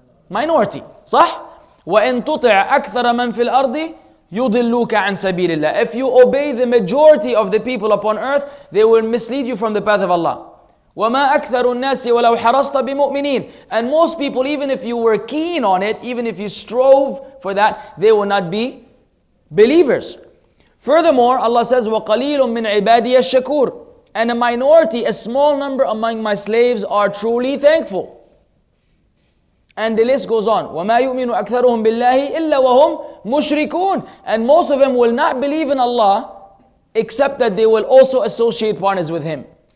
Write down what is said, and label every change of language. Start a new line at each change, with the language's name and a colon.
English: Minority.
Arabic: صح? وَإِن تُطِعْ أَكْثَرَ مَنْ فِي الْأَرْضِ يُضِلُّكَ عَنْ سَبِيلِ اللَّهِ.
English: If you obey the majority of the people upon earth, they will mislead you from the path of Allah.
Arabic: وَمَا أَكْثَرُ النَّاسِ وَلَوْ حَرَصْتَ بِمُؤْمِنِينَ.
English: And most people, even if you were keen on it, even if you strove for that, they will not be believers. Furthermore, Allah says,
Arabic: وَقَلِيلٌ مِّنْ عِبَادِيَ الشَّكُورِ.
English: And a minority, a small number among my slaves are truly thankful. And the list goes on.
Arabic: وَمَا يُؤْمِنُ أَكْثَرُهُمْ بِاللَّهِ إِلَّا وَهُمْ مُشْرِكُونَ.
English: And most of them will not believe in Allah except that they will also associate partners with Him.